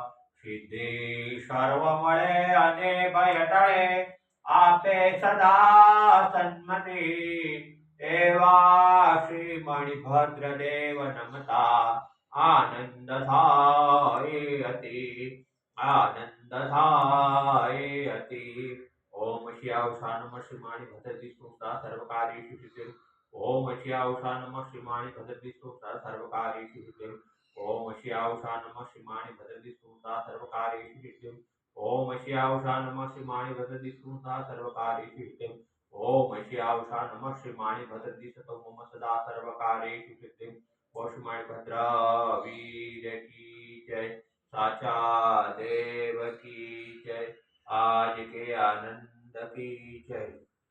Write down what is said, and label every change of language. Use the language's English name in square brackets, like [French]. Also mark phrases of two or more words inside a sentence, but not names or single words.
[Gujarati] સિદ્ધિ સર્વ મળે અને ભય ટળે, આપે સદા સન્મતિ, એવા શ્રી મણિભદ્ર દેવ નમતા આનંદ થાય અતિ, આનંદ થાય અતિ। [Sanskrit] ओम श्यावशा नमः श्री मणिभद्र विष्णु सर्वकार्येषु सिद्धि। ओम श्यावशा नमः श्रीमाणि भद्रदिष्णुता सर्वकार्येषु सिद्धिम्। ओम श्यावशा नमः श्रीमाणि भद्रदिष्णुता सर्वकार्येषु सिद्धिम्। ओम श्यावशा नमः श्रीमाणि भद्रदिष्णुता सर्वकार्येषु सिद्धिम्। ओम श्यावशा नमः श्रीमाणि भद्रदिष्णुतो मम सदा सर्वकार्येषु सिद्धिम्। [Hindi] श्रीमाणि भद्र वीर की जय, साचा देव की जय, आज के आनंद की जय।